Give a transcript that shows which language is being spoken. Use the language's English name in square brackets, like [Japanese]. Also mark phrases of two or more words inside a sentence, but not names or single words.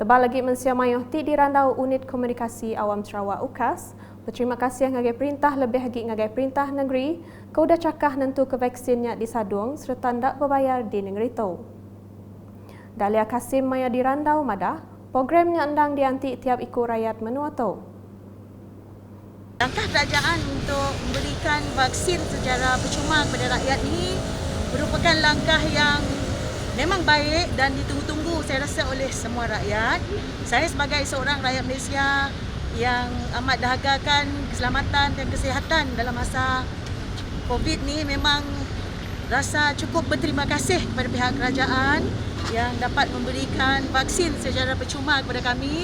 [Iban] Tebal lagi mensia mayuh ti dirandau Unit Komunikasi Awam Sarawak UKAS. Berterima kasih ngagai perintah lebih lagi ngagai perintah negeri kau dah cakah nentu ke vaksinnya di Sadung serta ndak berbayar di negeri tu. Dahlia Kasim maya dirandau madah, programnya endang dianti tiap ikut rakyat menua tu. [Malay] Langkah kerajaan untuk memberikan vaksin secara percuma kepada rakyat ini merupakan langkah yang memang baik dan ditunggu-tunggu saya rasa oleh semua rakyat. Saya sebagai seorang rakyat Malaysia yang amat dahagakan keselamatan dan kesihatan dalam masa COVID ni memang rasa cukup berterima kasih kepada pihak kerajaan yang dapat memberikan vaksin secara percuma kepada kami.